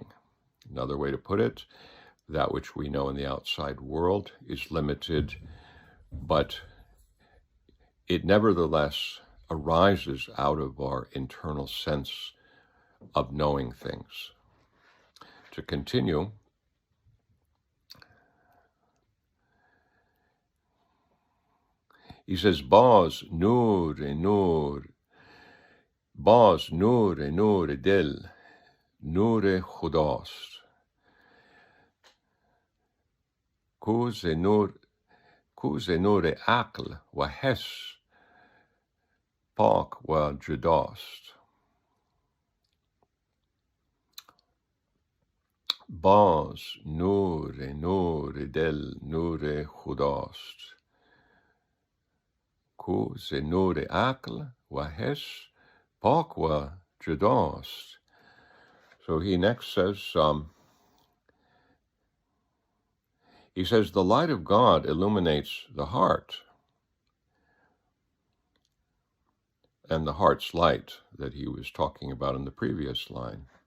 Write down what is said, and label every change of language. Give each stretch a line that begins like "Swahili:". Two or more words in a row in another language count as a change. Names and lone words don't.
English: Another way to put it, that which we know in the outside world is limited, but it nevertheless arises out of our internal sense of knowing things. To continue, he says,
Persian: باز نور نور، باز نور نور دل، نور خداست. کز نور عقل و حس، پاک و جداست. باز نور دل، نور خداست. کز نور عقل و حس، پاک و جداست.
English: So he next says, he says, the light of God illuminates the heart, and the heart's light that he was talking about in the previous line.